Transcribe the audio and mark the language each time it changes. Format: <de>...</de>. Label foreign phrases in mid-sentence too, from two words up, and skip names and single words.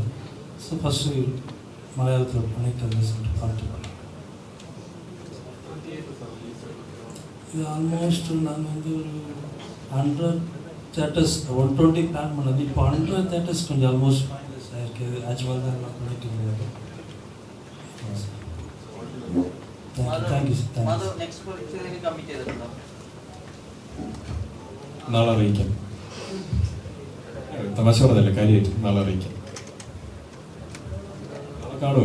<en>so first</en> <ta>மலையாளத்தில் பண்ணிட்டு சொல்லிட்டு பார்த்து பண்ணேன். இது ஆல்மோஸ்ட் நாங்கள் வந்து ஒரு 100 தேட்டர்ஸ் 120 பிளான் பண்ணது. இப்போ 100 தேட்டர்ஸ் கொஞ்சம்</ta> <en>almost finalize</en> <ta>ஆகிருக்கு. ஆக்சுவலாக தான் எல்லாம் பண்ணிட்டு இருந்தது.</ta> <ml>നാളെ അറിയിക്കാം. തമാശ പറഞ്ഞല്ലേ, കാര്യമായിട്ട് നാളെ അറിയിക്കാം. നാളെ കാണുമോ?</ml>